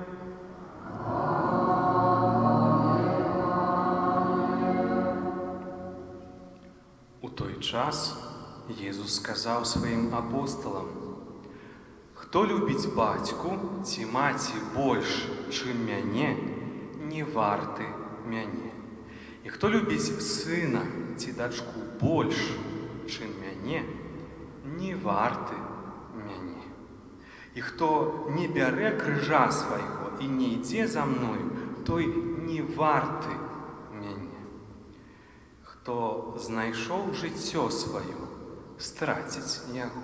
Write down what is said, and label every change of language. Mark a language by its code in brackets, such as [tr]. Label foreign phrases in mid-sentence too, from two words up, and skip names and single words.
[uk] У той час Єзус сказав своїм апостолам: [be] «Хто любить батьку ці маці больш, чим мяне, не варты мяне. І хто любить сина ці дачку больш, чим мяне, не варты мяне. І хто не бярэ крыжа свайго і не ідзе за мною, той не варты мяне. Хто знайшоў жыццё сваё, страціць яго.